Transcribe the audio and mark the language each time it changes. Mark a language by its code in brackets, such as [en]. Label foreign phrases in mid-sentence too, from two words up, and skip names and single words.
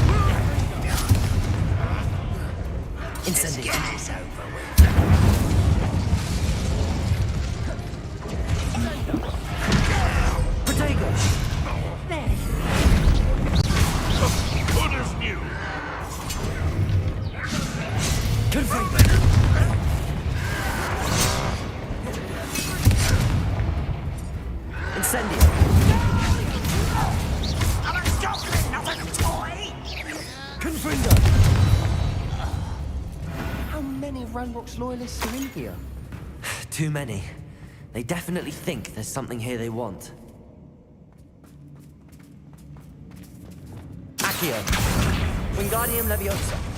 [en] Incendio. Get this over with. Protego. Good as new. Confringo. Incendio. I'm a goblin, not a toy. Confringo. How many Ranrock's loyalists are in here? Too many. They definitely think there's something here they want. Accio. Wingardium Leviosa.